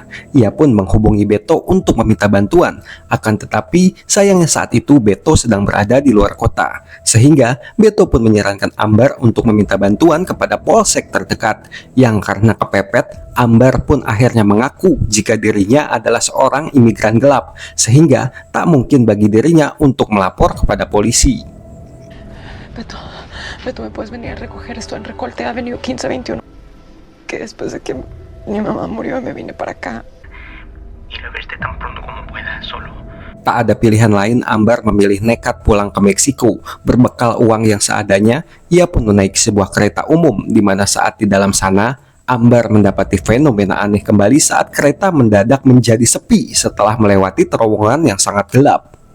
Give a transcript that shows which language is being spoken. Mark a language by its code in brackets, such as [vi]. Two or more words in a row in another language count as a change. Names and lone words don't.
[id] Ia pun menghubungi Beto untuk meminta bantuan. Akan tetapi, sayangnya saat itu Beto sedang berada di luar kota. Sehingga, Beto pun menyarankan Amber untuk meminta bantuan kepada polsek terdekat. Yang karena kepepet, Amber pun akhirnya mengaku jika dirinya adalah seorang imigran gelap. Sehingga, tak mungkin bagi dirinya untuk melapor kepada polisi. [es] Beto, ¿me puedes venir a recoger esto en Recorte Avenue 1521? Que después de que mi mamá murió me vine para acá. Ir a verte tan pronto como pueda, solo. [id] Tak ada pilihan lain, Amber memilih nekat pulang ke Meksiko. Berbekal uang yang seadanya, ia pun menaiki sebuah kereta umum, di mana saat di dalam sana, Amber mendapati fenomena aneh kembali saat kereta mendadak menjadi sepi setelah melewati terowongan yang sangat gelap.